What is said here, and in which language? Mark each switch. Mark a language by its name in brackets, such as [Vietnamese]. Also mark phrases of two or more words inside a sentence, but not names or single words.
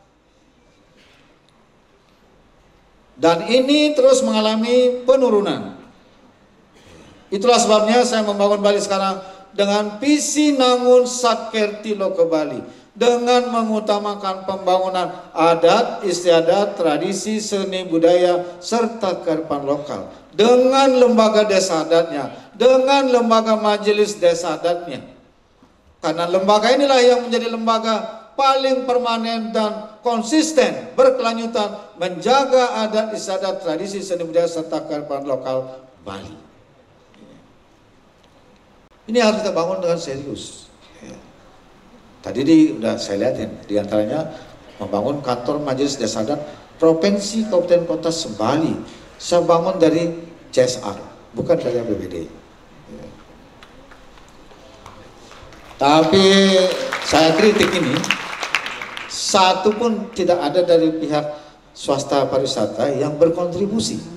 [Indonesian] Dan ini terus mengalami penurunan. Itulah sebabnya saya membangun Bali sekarang dengan visi Nangun Satkerti Loka Bali, dengan mengutamakan pembangunan adat istiadat, tradisi, seni budaya, serta kearifan lokal, dengan lembaga desa adatnya, dengan lembaga majelis desa adatnya. Karena lembaga inilah yang menjadi lembaga paling permanen dan konsisten berkelanjutan menjaga adat istiadat, tradisi, seni budaya, serta kearifan lokal Bali. Ini harus kita bangun dengan serius. Tadi udah saya lihatin, diantaranya membangun kantor majelis desa adat provinsi kabupaten kota se-Bali. Saya bangun dari CSR, bukan dari APBD. Tapi saya kritik ini, satu pun tidak ada dari pihak swasta pariwisata yang berkontribusi.